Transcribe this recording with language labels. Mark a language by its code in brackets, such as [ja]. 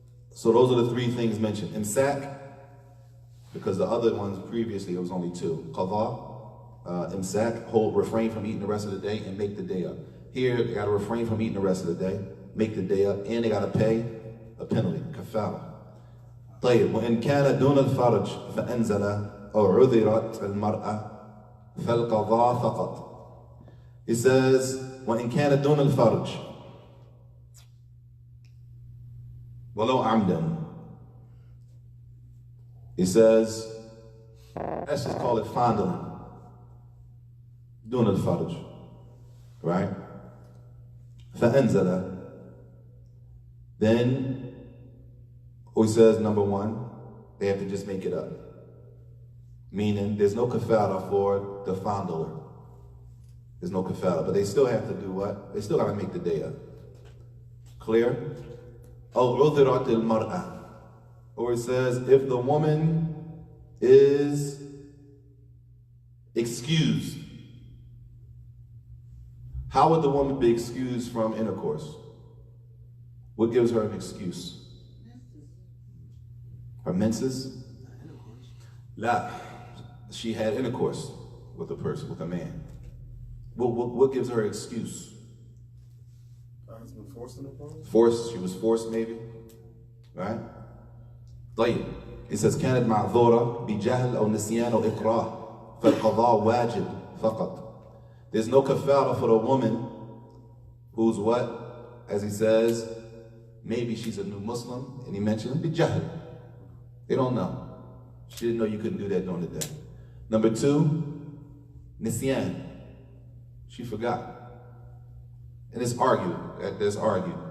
[en] So those are the three things mentioned. Imsak, because the other ones previously, it was only two. Qadha, imsak, refrain from eating the rest of the day and make the day up. Here, they got to refrain from eating the rest of the day, make the day up, and they got to pay a penalty, kafara. [ar] طيب وإن كان دون الفرج فأنزل أو عذرت المرأة فالقضاء فقط. [en] He says [ar] وإن كان دون الفرج ولو عمدا. [en] He says, let's just call it fondling. [ar] دون الفرج, [en] right? [ar] فأنزل. [en] Then he says, number one, they have to just make it up. Meaning, there's no kafara for the fondler. There's no kafara, but they still have to do what? They still got to make the day up. Clear? [ar] أو عذرت المرأة. [en] Or it says, if the woman is excused. How would the woman be excused from intercourse? What gives her an excuse? Her menses? La. She had intercourse with a person, with a man. What gives her excuse? Her husband forced her upon her? Forced, she was forced maybe, right? [ar] طيب. [en] It says [ar] كانت معذورة بجهل أو نسيان أو إكراه فالقضاء واجب فقط. [en] There's no kafara for the woman who's what? As he says, maybe she's a new Muslim, and he mentioned bijahl. They don't know. She didn't know you couldn't do that during the day. Number two, nisyan. She forgot. And it's argued. There's argued.